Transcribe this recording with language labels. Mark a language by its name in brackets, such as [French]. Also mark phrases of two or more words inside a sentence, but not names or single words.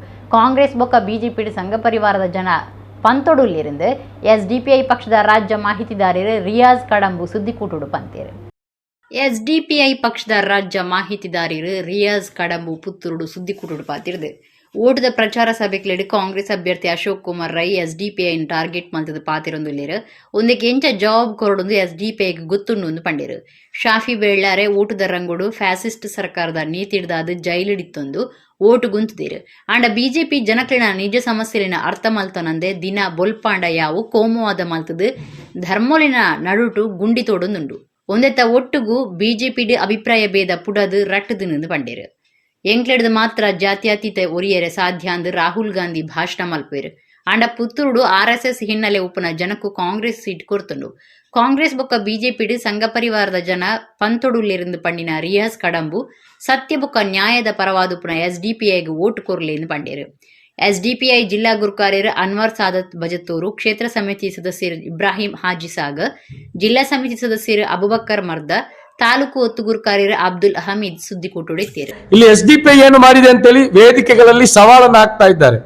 [Tulu] ಕಾಂಗ್ರೆಸ್ ಬೊಕ್ಕ ಬಿಜೆಪಿ ಸಂಘ ಪರಿವಾರದ ಜನ ಪಂತೊಡುಲ್ಲಿருந்து SDPI ಪಕ್ಷದ ರಾಜ್ಯ ಮಾಹಿತಿದಾರರು ರಿಯಾಜ್ ಕಡಂಬು ಸುದ್ದಿಕೂಟುಡು ಪಂತೇರು. SDPI ಪಕ್ಷದ ರಾಜ್ಯ ಮಾಹಿತಿದಾರರು ರಿಯಾಜ್ ಕಡಂಬು ಪುತ್ತೂರು ಸುದ್ದಿಕೂಟುಡು ಪಾತಿರ್ದು. ಓಟದ ಪ್ರಚಾರ ಸಭೆಗಳಿಗೆ ಕಾಂಗ್ರೆಸ್ ಅಭ್ಯರ್ಥಿ ಅಶೋಕ್ ಕುಮಾರ್ ರೈ SDPI ಟಾರ್ಗೆಟ್ ಮಲ್ತದ ಪಾತಿರೊಂದುಲ್ಲೇರು. ಒಂದಕ್ಕೆ ಎಂಚ ಜಾಬ್ ಕೊರಡೊಂದು SDPIಗೆ ಗೊತ್ತುಂಡು ಪಂಡೇರು. ಶಾಫಿ ಬೆಳ್ಳಾರೆ ಓಟದ ರಂಗುಡು ಫ್ಯಾಸಿಸ್ಟ್ ಸರ್ಕಾರದ ನೀತಿಡ್ದಾದ ಜೈಲಿಡಿತ್ತೊಂದು ಓಟು ಗುಂತುದಿರು. ಅಂಡ ಬಿಜೆಪಿ ಜನಕ್ಲಿನ ನಿಜ ಸಮಸ್ಯೆಲಿನ ಅರ್ಥ ಮಲ್ತನಂದೆ ದಿನ ಬೊಲ್ಪಾಂಡ ಯಾವು ಕೋಮುವಾದ ಮಲ್ತದು ಧರ್ಮೋಲಿನ ನಡುಟು ಗುಂಡಿ ತೋಡೊಂದುಂಡು. ಒಂದೆತ್ತ ಒಟ್ಟುಗು ಬಿಜೆಪಿಡ್ ಅಭಿಪ್ರಾಯ ಭೇದ ಪುಡದು ರಟ್ಟದು ಪಂಡೇರು. ಎಂಕ್ಲೆಡ್ದು ಮಾತ್ರ ಜಾತ್ಯತೀತ ಒರಿಯರೆ ಸಾಧ್ಯ ಅಂದು ರಾಹುಲ್ ಗಾಂಧಿ ಭಾಷಣ ಮಲ್ಪೇರು. ಅಂಡ ಪುತ್ತೂರು RSS ಹಿನ್ನೆಲೆ ಉಪ್ಪುನ ಜನಕ್ಕೂ ಕಾಂಗ್ರೆಸ್ ಸೀಟ್ ಕೊರ್ತುಂಡು. ಕಾಂಗ್ರೆಸ್ ಬೊಕ್ಕ ಬಿಜೆಪಿಡ್ ಸಂಘ ಪರಿವಾರದ ಜನ ಪಂತೊಡುಲ್ಲಿருந்து ಪಂಡಿನ ರಿಯಾಜ್ ಕಡಂಬು ಸತ್ಯ ಬೊಕ್ಕ ನ್ಯಾಯದ ಪರವಾದುಪುನ SDPIಗೆ ಓಟು ಕೊರ್ಲೆಂದು ಪಂಡೇರು. SDPI ಜಿಲ್ಲಾ ಗುರುಕಾರ್ಯರು ಅನ್ವರ್ ಸಾದತ್ ಬಜತ್ತೂರು, ಕ್ಷೇತ್ರ ಸಮಿತಿ ಸದಸ್ಯರು ಇಬ್ರಾಹಿಂ ಹಾಜಿ ಸಾಗರ್, ಜಿಲ್ಲಾ ಸಮಿತಿ ಸದಸ್ಯರು ಅಬುಬಕ್ಕರ್ ಮರ್ದ, ತಾಲೂಕು ಒತ್ತುಗುರು ಕಾರ್ಯರು ಅಬ್ದುಲ್ ಹಮೀದ್ ಸುದ್ದಿಕೂಟುಡಿದ್ದೇರು. [Kannada] ಇಲ್ಲಿ SDPI ಏನು ಮಾಡಿದೆ ಅಂತೇಳಿ ವೇದಿಕೆಗಳಲ್ಲಿ ಸವಾಲನ್ನು ಹಾಕ್ತಾ ಇದ್ದಾರೆ.